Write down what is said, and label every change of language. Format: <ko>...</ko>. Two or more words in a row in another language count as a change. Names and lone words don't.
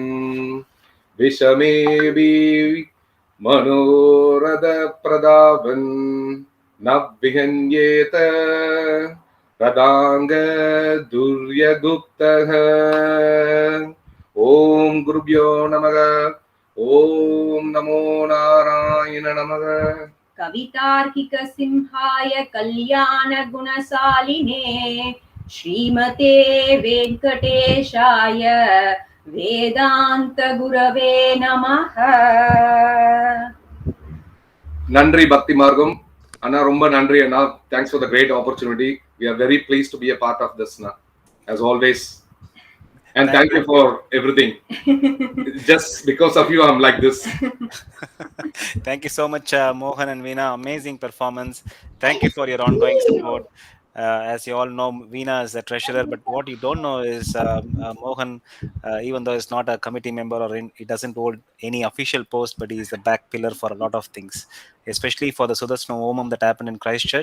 <sa>विषमेऽपि मनोरथ प्रदावन् न विहन्येत रदांग दुर्यगुप्तः ओम गुरुभ्यो नमः ओम नमो नारायण नमः कवितार्किक सिंहाय कल्याण गुणशालिने श्रीमते वेंकटेशाय वेदांत गुरवे नमः</sa> <ta>நன்றி பக்தி மார்க்கம் அண்ணா, ரொம்ப நன்றி அண்ணா.</ta> <en>Thanks for the great opportunity. We are very pleased to be a part of this now, as always. And thank you for everything. Just because of you, I'm like this. Thank you so much, Mohan and Veena. Amazing performance. Thank you for your ongoing support. As you all know, Veena is a treasurer, but what you don't know is Mohan, even though he's not a committee member or he doesn't hold any official post, but he is the back pillar for a lot of things, especially for the Sudarsana Homam that happened in Christchurch.</en>